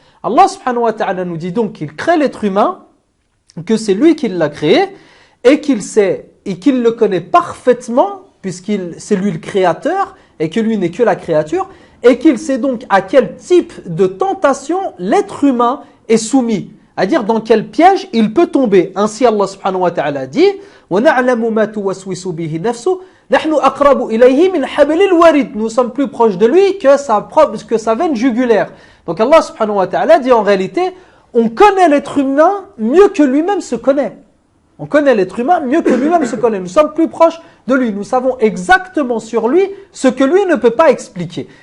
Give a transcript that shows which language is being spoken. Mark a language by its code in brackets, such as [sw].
[fr] Allah subhanahu wa ta'ala nous dit donc qu'il crée l'être humain, que c'est lui qui l'a créé, et qu'il sait, et qu'il le connaît parfaitement, c'est lui le créateur, et que lui n'est que la créature, et qu'il sait donc à quel type de tentation l'être humain est soumis. à dire dans quel piège il peut tomber. Ainsi Allah subhanahu wa ta'ala dit [ar] وَنَعْلَمُ مَا تُوَسْوِسُ بِهِ نَفْسُهُ نَحْنُ أَقْرَبُ إِلَيْهِ مِنْ حَبْلِ الْوَرِيدِ. [fr] Nous sommes plus proches de lui que sa veine jugulaire. Donc Allah subhanahu wa ta'ala dit en réalité, on connaît l'être humain mieux que lui-même se connaît. On connaît l'être humain mieux que lui-même se connaît. Nous sommes plus proches de lui. Nous savons exactement sur lui ce que lui ne peut pas expliquer.